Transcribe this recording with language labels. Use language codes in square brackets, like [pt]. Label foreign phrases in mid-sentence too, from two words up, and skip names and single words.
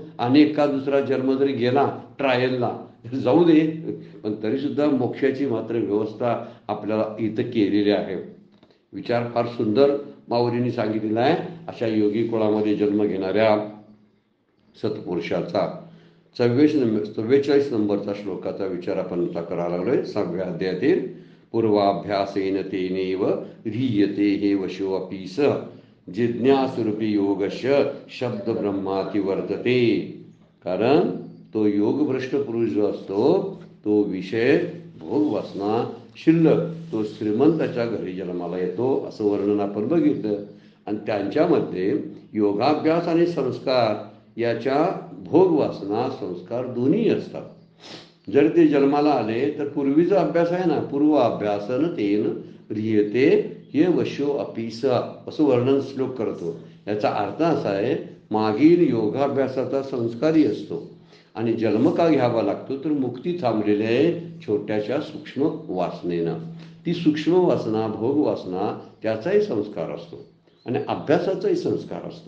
[mr] आणि एका दुसरा जन्म जरी गेला ट्रायलला जाऊ दे, पण तरी सुद्धा मोक्षाची मात्र व्यवस्था आपल्याला इथं केलेली आहे. विचार फार सुंदर माऊलींनी सांगितलेला आहे. अशा योगी कुळामध्ये जन्म घेणाऱ्या सत्पुरुषाचा 44 नंबरचा श्लोकाचा विचार आपण आता करायला लागलोय 6व्या अध्यायातील. [sa] पूर्वाभ्यासेन तेनेव ह्रियते हे वशो अपि स जिज्ञासुरूपी योगस्य शब्द ब्रह्माती वर्तते. [mr] कारण तो योगभ्रष्ट पुरुष जो असतो तो विषय भोग वासना शिल्लक तो श्रीमंताच्या घरी जन्माला येतो असं वर्णन आपण बघितलं. आणि त्यांच्यामध्ये योगाभ्यास आणि संस्कार याच्या भोग वासना संस्कार दोन्ही असतात. जर ते जन्माला आले तर पूर्वीचा अभ्यास आहे ना, [sa] पूर्व अभ्यासन तेन ह्रियते हे वशो अपि स [mr] असं वर्णन श्लोक करतो. याचा अर्थ असा आहे, मागील योगाभ्यासाचा संस्कारही असतो आणि जन्म का घ्यावा लागतो तर मुक्ती थांबलेली आहे छोट्याशा सूक्ष्म वासनेनं. ती सूक्ष्म वासना भोग वासना त्याचाही संस्कार असतो आणि अभ्यासाचाही संस्कार असतो.